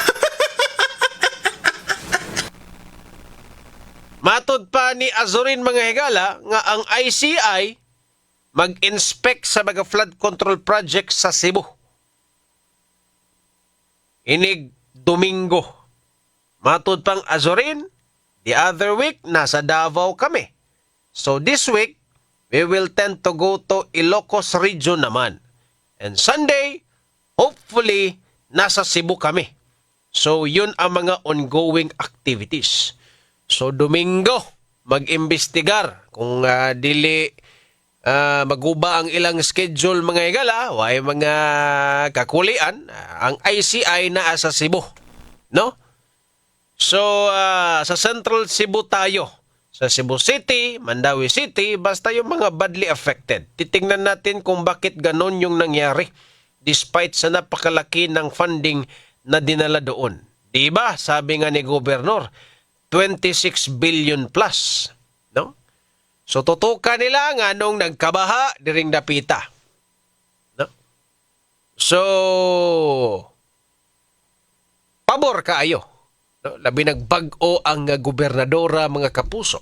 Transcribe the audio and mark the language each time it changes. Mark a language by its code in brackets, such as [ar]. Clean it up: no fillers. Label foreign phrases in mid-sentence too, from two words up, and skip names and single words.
[ceb] Matod pa ni Azurin mga higala nga ang ICI mag-inspect sa mga flood control project sa Cebu. Inig Domingo. Matod pang Azurin, [en] the other week, [tl] nasa Davao kami. [en] So this week, we will tend to go to Ilocos region naman. And Sunday, hopefully, [tl] nasa Cebu kami. So, yun ang mga ongoing activities. [ceb] So, Domingo, mag-imbestigar. Kung dili maguba ang ilang schedule mga higala, way mga kakulian, ang ICI na sa Cebu. [tl] No? So, sa Central Cebu tayo. Sa Cebu City, Mandawi City, basta yung mga [en] badly affected. [tl] Titingnan natin kung bakit ganon yung nangyari despite sa napakalaki ng funding na dinala doon. Diba? Sabi nga ni Gobernador, 26 billion plus. No? [ceb] So tutukan nila nga nung nagkabaha diring dapita. No? So, pabor kaayo. No, labi nagbag-o ang gobernadora mga kapuso.